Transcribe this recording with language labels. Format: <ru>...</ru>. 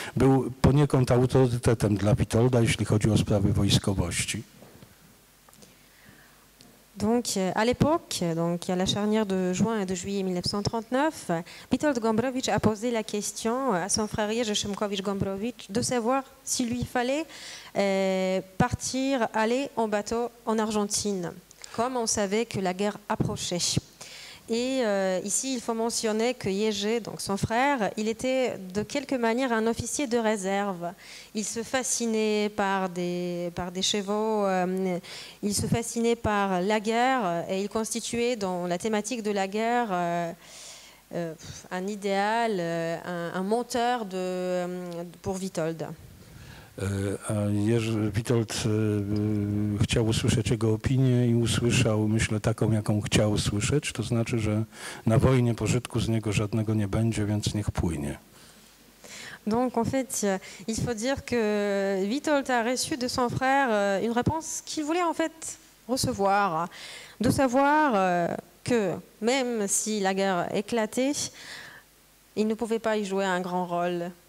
<pl>Był poniekąd autorytetem dla Witolda, jeśli chodzi o sprawy wojskowości.</pl> <fr>Donc, à l'époque, donc à la charnière de juin et de juillet 1939, Witold Gombrowicz a posé la question à son frère Jerzy Szymkowicz-Gombrowicz de savoir s'il lui fallait partir, aller en bateau en Argentine, comme on savait que la guerre approchait. Et ici, il faut mentionner que Jerzy, donc son frère, il était de quelque manière un officier de réserve. Il se fascinait par des chevaux, il se fascinait par la guerre et il constituait dans la thématique de la guerre un idéal, un moteur pour Witold.</fr> <pl>A Witold chciał usłyszeć jego opinię i usłyszał, myślę, taką, jaką chciał usłyszeć. To znaczy, że na wojnie pożytku z niego żadnego nie będzie, więc niech płynie.</pl> <fr>Donc en fait, il faut dire que Witold a reçu de son frère une réponse qu'il voulait en fait recevoir, de savoir que même si la guerre éclatait, il ne pouvait pas y jouer un grand rôle.</fr>